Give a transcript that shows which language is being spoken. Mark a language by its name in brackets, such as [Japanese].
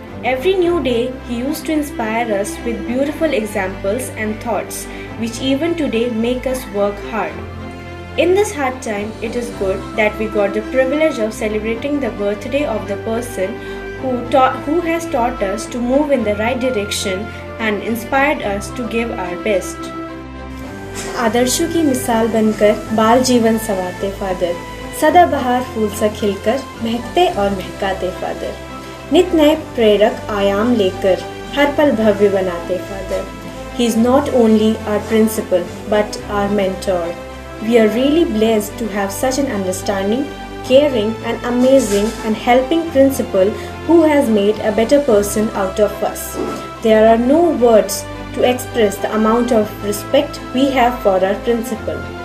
[English] Every new day, he used to inspire us with beautiful examples and thoughts, which even today make us work hard. In this hard time, it is good that we got the privilege of celebrating the birthday of the person who has taught us to move in the right direction and inspired us to give our best. [Hindi] आदर्शों की मिसाल बनकर बाल जीवन संवारते father, सदाबहार फूल सा खिलकर महकते और महकाते father, नित नए प्रेरक आयाम लेकर हर पल भव्य बनाते father. [English] He is not only our principal but our mentor. We are really blessed to have such an understanding, caring and amazing and helping principal who has made a better person out of us. There are no words to express the amount of respect we have for our principal.